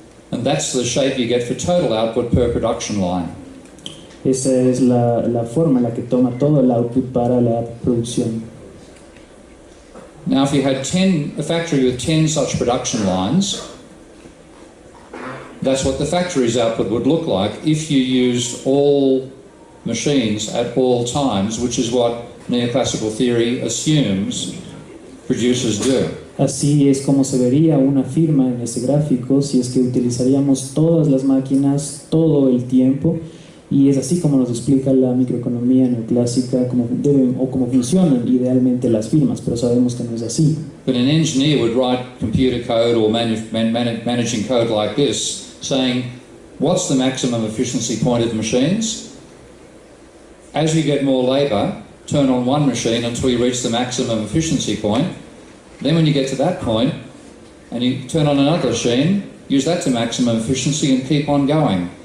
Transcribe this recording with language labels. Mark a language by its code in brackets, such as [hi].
[en] And that's the shape you get for total output per production line. [es] Esa es la forma en la que toma todo el output para la producción. [en] Now, if you had a factory with 10 such production lines, that's what the factory's output would look like if you used all machines at all times, which is what neoclassical theory assumes producers do. [es] Así es como se vería una firma en ese gráfico si es que utilizaríamos todas las máquinas todo el tiempo, y es así como nos explica la microeconomía neoclásica cómo funcionan idealmente las firmas, pero sabemos que no es así. [en] But an engineer would write computer code or managing code like this, saying, what's the maximum efficiency point of machines? As you get more labour, turn on one machine until you reach the maximum efficiency point. Then when you get to that point, and you turn on another machine, use that to maximum efficiency and keep on going.